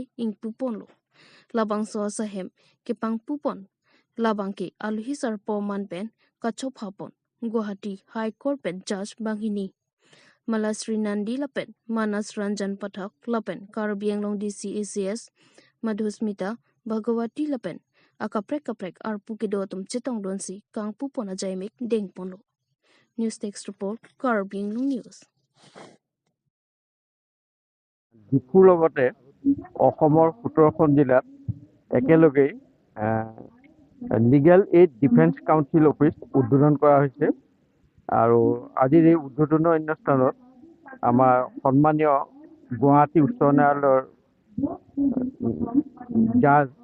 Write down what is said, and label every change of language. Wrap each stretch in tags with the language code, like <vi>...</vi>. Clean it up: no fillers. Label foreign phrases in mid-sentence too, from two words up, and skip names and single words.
<mjw>ing pupon lo labang so sa hem ke pang pupon labangke alhisar poman pen kachop hapon Guwahati High Court pen judge banghini Malasri Nandi lapen Manas Ranjan Pathak lapen Karbi Anglong DCACS Madhusmita Bhagawati lapen akaprek arpu kidotum chitong donsi kang pupona jaimik dengponlo News Text Report Karbi Anglong News</mjw> <as>ডিফুৰ লগতে অসমৰ 17খন জিলাত একেলগে</as> <en>legal aid defence council office</en> <as>উদ্বোধন কৰা হৈছে আৰু আজিৰ এই উদ্বোধনৰ অনুষ্ঠানত আমাৰ সন্মানীয় গুৱাহাটী উচ্চ ন্যায়ালয়ৰ জাজ</as>